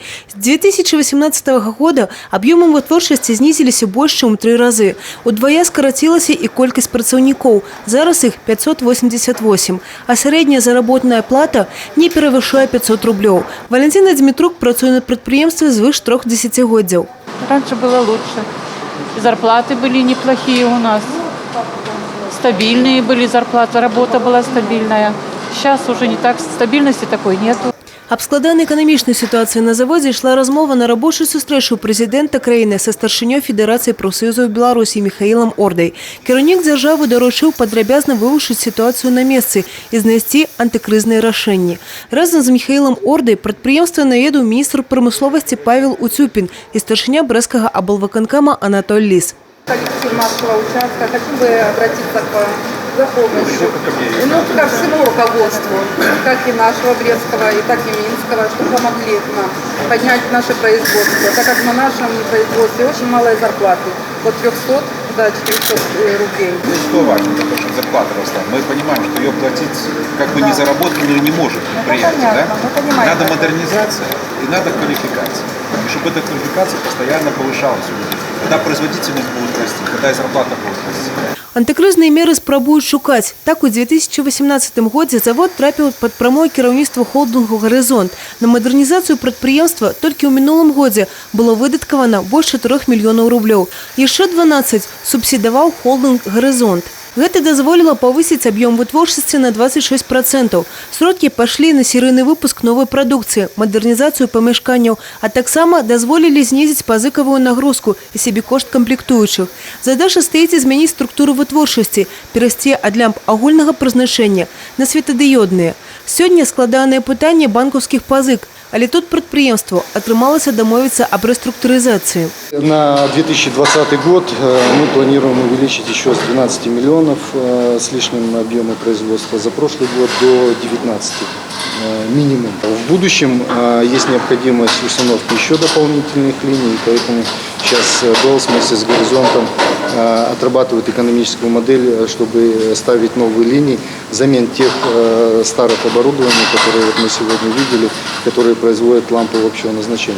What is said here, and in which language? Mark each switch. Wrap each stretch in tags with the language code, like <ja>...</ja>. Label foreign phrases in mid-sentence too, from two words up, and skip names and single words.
<be>З 2018 года аб'ёмы вытворчасці знізіліся больш чым у 3 разы. Удвая скарацілася і колькасць працаўнікоў. Зараз іх 588, а сярэдняя заработная плата не перавышае 500 рублёў. Валентина Дмітрук працуе на прадпрыемстве звыш 3 десятигоддзяў.</be> <ru>Раньше было лучше. И зарплаты были неплохие у нас. Стабильные были зарплаты, работа была стабильная. Сейчас уже не так, стабильности такой нету.</ru> <be>Аб складанай эканамічнай сітуацыі на заводзе ішла размова на рабочай сустрэчы ў прэзідэнта краіны са старшынёй Федэрацыі прафсаюзаў Беларусі Міхаілам Ордай. Кіраўнік дзяржавы даручыў падрабязна вывучыць сітуацыю на месцы і знайсці антыкрызныя рашэнні. Разам з Міхаілам Ордай прадпрыемства наведаў міністр прамысловасці Павел Уцюпін і старшыня брэсцкага аблвыканкама Анатоль Лис.</be> <ru>Коллектив нашего участка, хочу бы обратиться за помощью ко всему руководству, как и нашего Брестского, и так и Минского, чтобы помогли нам поднять наше производство, так как на нашем производстве очень малые зарплаты, от 300 до 400 рублей. Что важно, для того, чтобы зарплата росла? Мы понимаем, что ее платить как бы не заработанную не может предприятие, да? Надо модернизация и надо квалификация. И чтобы эта квалификация постоянно повышалась у людей. Когда производительность будет расти, когда и зарплата будет расти.</ru> <be>Антыкрызныя меры спрабуюць шукаць. Так, у 2018 годзе завод трапіў пад прамое кіраўніцтва холдынгу «Гарызонт». На мадэрнізацыю прадпрыемства толькі ў мінулым годзе было выдаткавана больш 4 мільёнаў рублёў. Яшчэ 12 субсідаваў холдынг «Гарызонт». Гэта дазволіла павысіць аб'ём вытворчасці на 26%. Сродкі пашлі на серыйны выпуск новай прадукцыі, мадэрнізацыю памяшканняў, а таксама дазволілі знізіць пазыкавую нагрузку і сабекошт камплектуючых. Задача стаіць змяніць структуру вытворчасці, перайсці ад лямп агульнага прызначэння на светадыёдныя. Сёння складанае пытанне банкаўскіх пазык, але тут прадпрыемству атрымалася дамовіцца</be> <ru>об реструктуризации. На 2020 год мы планируем увеличить еще с 12 миллионов с лишним объема производства за прошлый год до 19 минимум. В будущем есть необходимость установки еще дополнительных линий, поэтому сейчас Белс вместе с Горизонтом отрабатывают экономическую модель, чтобы ставить новые линии взамен тех старых оборудований, которые вот мы сегодня видели, которые производят лампы общего назначения.</ru>